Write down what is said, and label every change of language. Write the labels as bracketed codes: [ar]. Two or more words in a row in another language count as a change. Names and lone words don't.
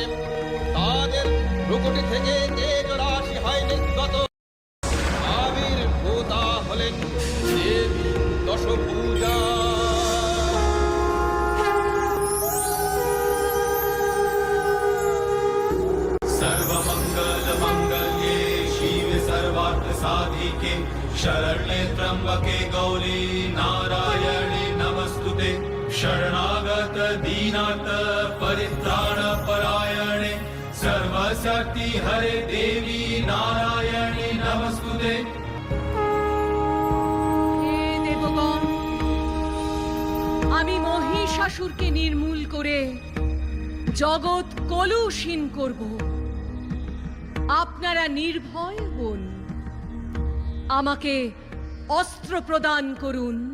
[bn] তাদের ভ্রুকুটি থেকে তেজ রাশি হয় নির্গত। আবির্ভূতা হলেন দেবী দশভুজা। [sa] सर्वमंगल मंगल्ये शिव सर्वार्थ साधिके शरण्ये त्र्यंबके गौरी नारायणे नमस्तुते। शरणागत दीनार्थ परित्राण परायणे सर्वशक्ति हरे देवी नारायणे नमस्तुते। [bn] হে দেবগণ, আমি মহিষাসুরকে নির্মূল করে জগৎ কলুষীন করব। আপনারা নির্ভয় হন। আমাকে অস্ত্র প্রদান করুন।